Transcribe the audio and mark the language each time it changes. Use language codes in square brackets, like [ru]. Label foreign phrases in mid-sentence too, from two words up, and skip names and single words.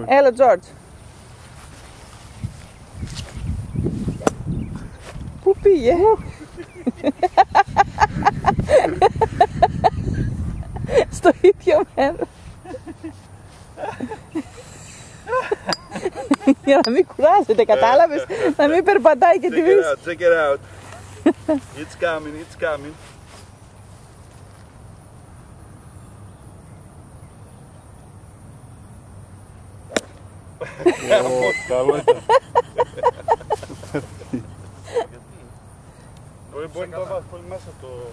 [el] Έλα, George. Πού πήγε? Στο ίδιο μέρος. Για να μην κουράζεται, κατάλαβες? Να μην περπατάει και τη βρεις. [en] Check it out. It's coming, it's coming. [el] Καλό ήταν. Μπορεί να το βάζεις πολύ μέσα το...